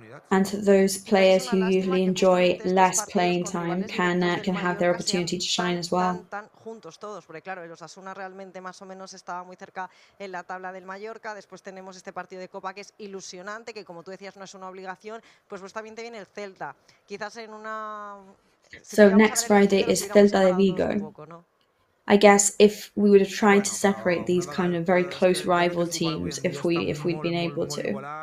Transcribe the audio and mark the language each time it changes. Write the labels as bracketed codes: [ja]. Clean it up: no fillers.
[en] And those players who usually enjoy less playing time can have their opportunity to shine as well. [es] Juntos todos, porque claro, el Osasuna realmente más o menos estaba muy cerca en la tabla del Mallorca. Después tenemos este partido de Copa que es ilusionante, que como tú decías no es una obligación, pues también te viene el Celta. Quizás en una... [en] So next Friday is Celta de Vigo. I guess if we would have tried to separate these kind of very close rival teams, if we'd been able to.